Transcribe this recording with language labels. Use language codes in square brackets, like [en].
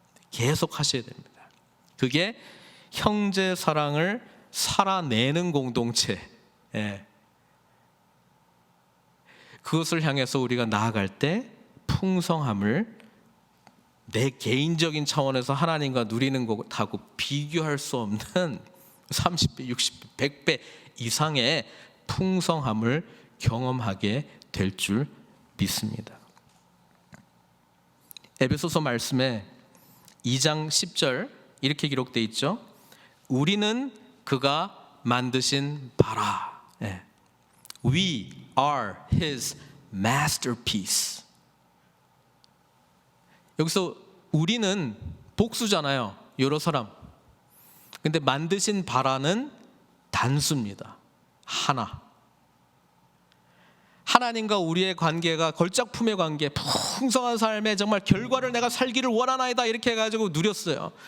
[ko] 계속 하셔야 됩니다. 그게 형제 사랑을 살아내는 공동체, 그것을 향해서 우리가 나아갈 때 풍성함을 내 개인적인 차원에서 하나님과 누리는 것하고 비교할 수 없는 30배, 60배, 100배 이상의 풍성함을 경험하게 될 줄 믿습니다. 에베소서 말씀에 2장 10절 이렇게 기록되어 있죠. 우리는 그가 만드신 바라. [en] We are His masterpiece. [ko] 여기서 우리는 복수잖아요. 여러 사람. 근데 만드신 바라는 단수입니다. 하나. 하나님과 우리의 관계가 걸작품의 관계, 풍성한 삶에 정말 결과를 내가 살기를 원하나이다 이렇게 해가지고 누렸어요.